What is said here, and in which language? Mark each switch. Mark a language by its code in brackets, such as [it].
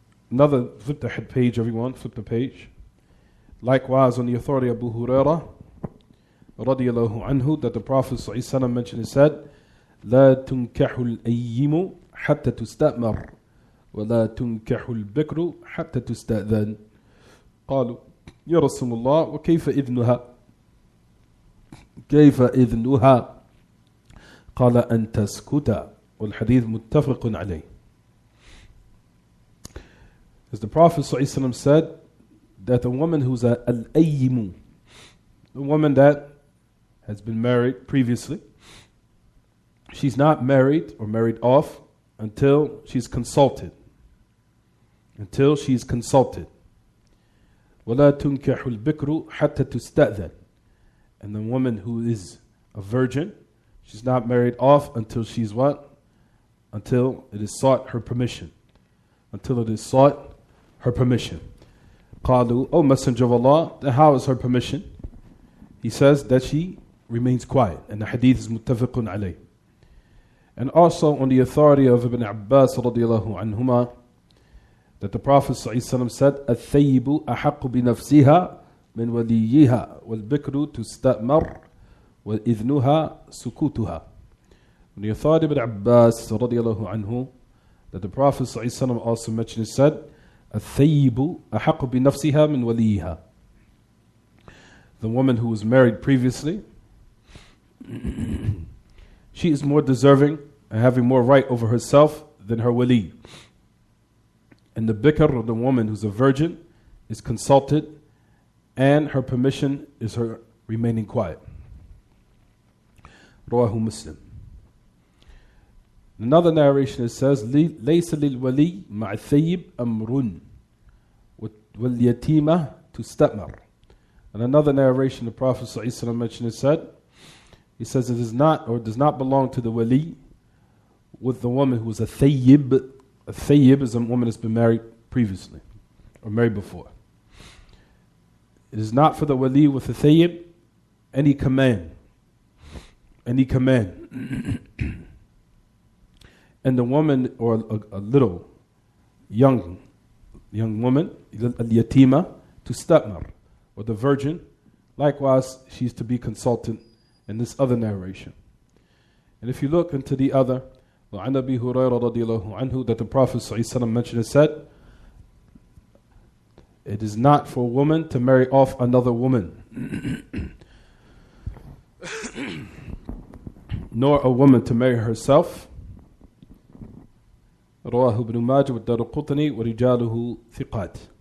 [en] Another, flip the head page, everyone, flip the page. Likewise, on the authority of Abu Hurairah radiyallahu anhu, that the Prophet ﷺ mentioned and said, [ar] لا تنكح الأيم حتى تستأمر ولا تنكح البكر حتى تستأذن. قالوا يا رسول الله وكيف إذنها؟ كيف إذنها؟ قال أن تسكت. والحديث متفق عليه. [en] As the Prophet ﷺ said, that a woman who's al-ayyimu, a woman that has been married previously, she's not married or married off until she's consulted. Until she's consulted. [ar] وَلَا تُنْكَحُ الْبِكْرُ حَتَّى تُسْتَأْذَنْ. [en] And the woman who is a virgin, she's not married off until she's what? Until it is sought her permission. Until it is sought her permission. قالوا, O Messenger of Allah, then how is her permission? He says that she remains quiet. And the hadith is muttafaqun alayh. And also on the authority of Ibn Abbas radiyallahu anhuma, that the Prophet ﷺ said, [ar] الثيب أحق بنفسها من وليها والبكر تستأمر وإذنها سكوتها. [en] When the authority of Ibn Abbas radiallahu anhu, that the Prophet ﷺ also mentioned, he said, [ar] الثيب أحق بنفسها من وليها. [en] The woman who was married previously, she is more deserving and having more right over herself than her wali. And the bikr, or the woman who's a virgin, is consulted, and her permission is her remaining quiet. Rawahu Muslim. Another narration, it says, [ar] ليس للولي مع الثيب أمر واليتيمة تستأمر. [en] And another narration, the Prophet ﷺ mentioned, it said, he says, it is not, or does not belong to the wali with the woman who is a thayyib. A thayyib is a woman that's been married previously or married before. It is not for the wali with the thayyib any command. Any command. And the woman, or a little young woman, al-yatima, to stamar, or the virgin, likewise she's to be consulted in this other narration. And if you look into the other, [ar] وعن أبي هريرة رضي الله عنه, [en] that the Prophet ﷺ mentioned and said, it is not for a woman to marry off another woman, nor a woman to marry herself. [ar] رواه ابن ماجه والدارقطني ورجاله ثقات.